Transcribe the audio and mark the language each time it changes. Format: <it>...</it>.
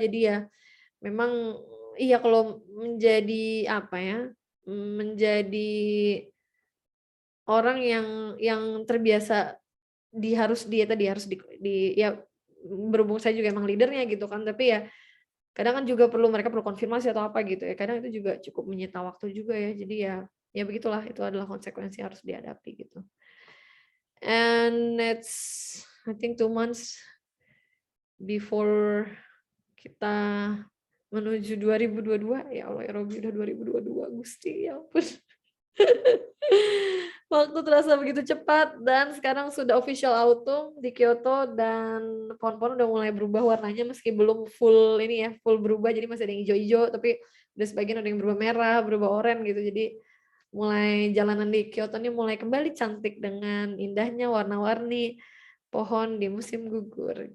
<id>Jadi ya memang iya kalau menjadi menjadi orang yang terbiasa harus ya berhubung saya juga emang leadernya gitu kan, tapi ya kadang kan juga mereka perlu konfirmasi atau apa gitu ya. Kadang itu juga cukup menyita waktu juga ya. Jadi ya begitulah, itu adalah konsekuensi yang harus dihadapi gitu.</id> <en>And it's I think 2 months before</en> <id>kita menuju</id> <en>2022.</en> <id>Ya Allah ya Robbi, udah 2022 Gusti, ya ampun. Waktu terasa begitu cepat dan sekarang sudah official autumn di Kyoto dan pohon-pohon udah mulai berubah warnanya, meski belum full full berubah, jadi masih ada yang hijau-hijau, tapi udah sebagian ada yang berubah merah, berubah oranye gitu. Jadi mulai jalanan di Kyoto ini mulai kembali cantik dengan indahnya warna-warni pohon di musim gugur.</id>